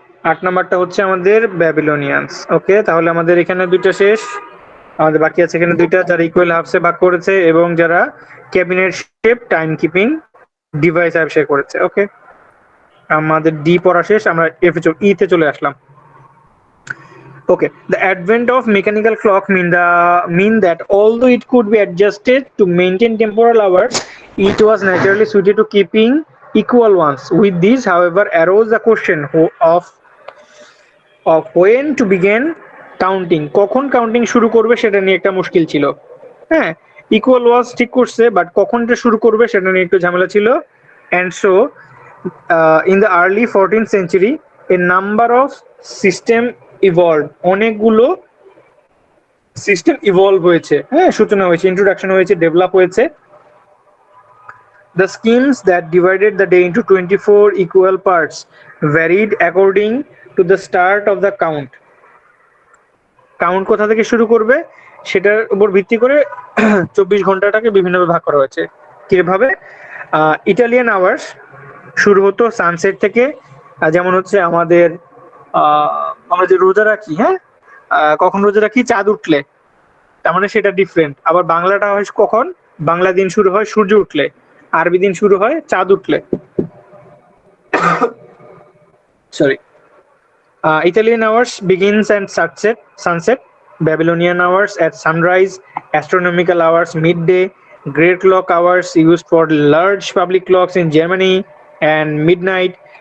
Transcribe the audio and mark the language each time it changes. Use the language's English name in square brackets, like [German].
[Bangla] 8 নাম্বারটা হচ্ছে আমাদের ব্যাবিলনিয়ানস। ওকে, তাহলে আমাদের এখানে দুইটা শেষ, আমাদের বাকি আছে এখানে দুইটা, যারা ইকুয়াল হাফসে ভাগ করেছে এবং যারা cabinet shape time keeping device আবিষ্কার করেছে। ওকে, আমাদের ডি পড়া শেষ, আমরা ই তে চলে আসলাম। [English] Okay, the advent of mechanical clock mean that although it could be adjusted to maintain temporal hours, it was naturally suited to keeping equal ones. With this, however, arose the question of when to begin counting. [Bangla] কখন counting শুরু করবে সেটা নিয়ে একটা মুশকিল ছিল। হ্যাঁ, equal ওয়াজ ঠিক করছে, বাট কখনটা শুরু করবে সেটা নিয়ে একটু ঝামেলা ছিল। [English] And so in the early 14th century a number of system evolved, [Bangla] অনেকগুলো সিস্টেম ইভলভ হয়েছে, হ্যাঁ, সূচনা হয়েছে, ইন্ট্রোডাকশন হয়েছে, ডেভেলপ হয়েছে। [English] The schemes that divided the day into 24 equal parts varied according to the start of the count. [Bangla] Count কোথা থেকে শুরু করবে সেটার উপর ভিত্তি করে 24 ঘন্টাটাকে বিভিন্নভাবে ভাগ করা হয়েছে। কিভাবে? ইটালিয়ান আওয়ার্স শুরু হতো সানসেট থেকে, যেমন হচ্ছে আমাদের আমরা যে রোজা রাখি, হ্যাঁ, কখন রোজা রাখি, চাঁদ উঠলে, তার মানে সেটা ডিফারেন্ট। আবার বাংলাটা হয় কখন, বাংলা দিন শুরু হয় সূর্য উঠলে, আরবি দিন শুরু হয় চাঁদ উঠলে। Sorry, [English] Italian hours begins at sunset, Babylonian hours at sunrise, astronomical hours midday, great clock hours used for large public clocks in Germany, and midnight.